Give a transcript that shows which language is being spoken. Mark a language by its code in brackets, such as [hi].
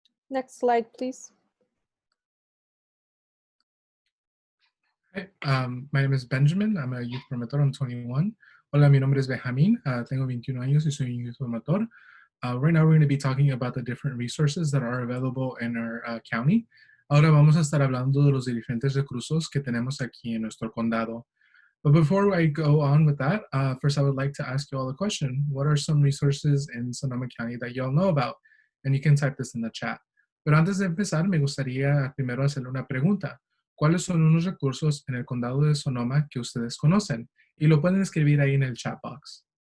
[en] Next slide, please. Hi, my name is Benjamin. I'm a Youth Promotor. I'm 21. [es] Hola, mi nombre es Benjamín. Tengo 21 años y soy un Youth Promotor. [en] Right now, we're going to be talking about the different resources that are available in our county. [es] Ahora vamos a estar hablando de los diferentes recursos que tenemos aquí en nuestro condado. [en] But before I go on with that, first I would like to ask you all a question. What are some resources in Sonoma County that you all know about? And you can type this in the chat. [es] Pero antes de empezar, me gustaría primero hacerle una pregunta. ¿Cuáles son unos recursos en el condado de Sonoma que ustedes conocen? Y lo pueden escribir ahí en el chat box.